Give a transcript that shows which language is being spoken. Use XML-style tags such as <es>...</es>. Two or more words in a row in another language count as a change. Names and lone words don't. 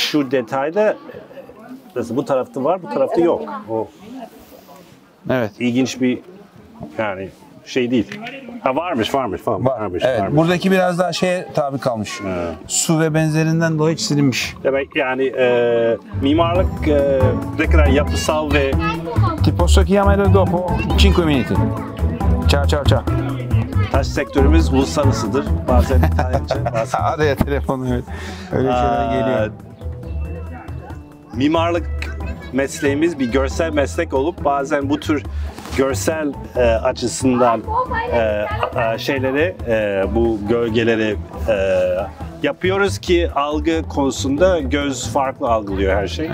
<tr>şu detayda nasıl bu tarafta var, bu tarafta yok. O Evet. ilginç bir, yani şey değil. Ha varmış. Varmış. Evet, varmış. buradaki biraz daha şeye tabi kalmış. Su ve benzerinden dolayı silinmiş. Demek yani mimarlık ne kadar yapısal ve</tr> <it>Ti posso chiamare dopo 5 minuti. Ciao ciao ciao.</it> <tr>taş sektörümüz uluslararasıdır. Bazen İtalyanca, bazen Araya telefonu evet. Öyle şeyler geliyor. mimarlık mesleğimiz bir görsel meslek olup bazen bu tür görsel açısından şeyleri, bu gölgeleri yapıyoruz ki algı konusunda göz farklı algılıyor her şey.</tr>